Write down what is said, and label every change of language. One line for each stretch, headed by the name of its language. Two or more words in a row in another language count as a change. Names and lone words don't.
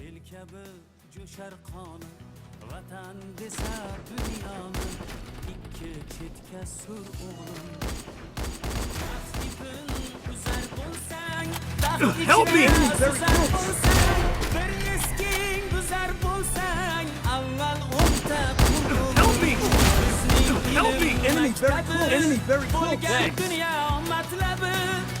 Uzbek: kabi jo'shar qoni vatan desa dunyoni ikki chetga sur o'g'lim ipin uzar bo'lsang
English: Help me!
Uzbek: uzar bo'lsang bir esking buzar bo'lsang avval o'nta
English: Help me! Help me! enemy very close! Enemy very close!
Uzbek: bo'lgan dunyo matlabi